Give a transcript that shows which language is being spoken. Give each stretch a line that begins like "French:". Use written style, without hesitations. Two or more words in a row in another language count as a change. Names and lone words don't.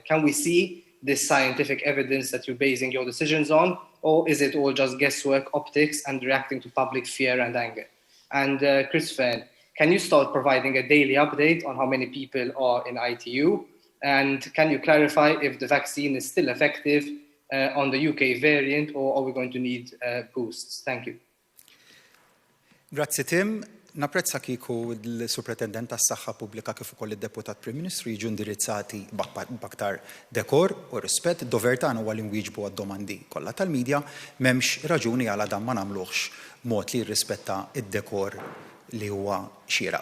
English: Can we see this scientific evidence that you're basing your decisions on, or is it all just guesswork, optics, and reacting to public fear and anger? And Chris Fern, can you start providing a daily update on how many people are in ITU? And can you clarify if the vaccine is still effective on the UK variant, or are we going to need boosts? Thank you.
Maltese: grazzi Tim. Napprezza kieku l-Supretendent tas-Saħħa Pubblika kif ukoll id-Deputat Prim Ministru jiġu indirizzati b'aktar dekor u rispett. Id-dover tagħna huwa li nwieġbu għad-domandi kollha tal-midja, m'hemmx raġuni għal dan ma nagħmluhx mod li jirrispetta id-dekor li huwa xieraq.